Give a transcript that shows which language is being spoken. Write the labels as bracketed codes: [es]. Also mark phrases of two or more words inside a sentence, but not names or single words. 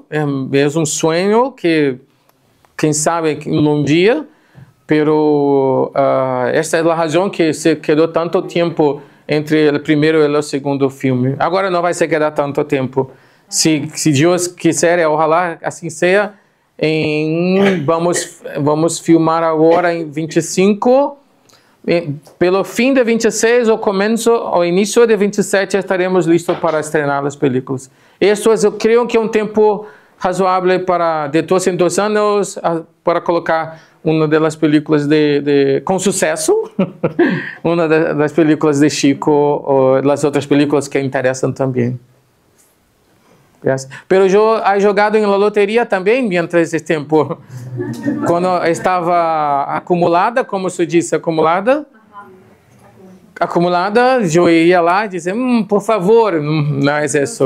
[es] Es un sueño que, quién sabe, un día. Pero esta es la razón que se quedó tanto tiempo entre el primero y el segundo filme. Ahora no va a se quedar tanto tiempo. Si Dios quiser, ojalá así sea, [pt] vamos filmar agora em 25, pelo fim de 26 ou início de 27 estaremos listos para estrenar as películas. Isso eu creio que é um tempo razoável para de 2 em 2 anos para colocar uma das películas com sucesso, uma das películas de Chico ou as outras películas que interessam também. [en] Yes. [es] Pero yo he jugado en la lotería también mientras ese tiempo. Cuando estaba acumulada, como se dice, acumulada, yo [pt] ia lá [es] y decía, por favor, no es eso.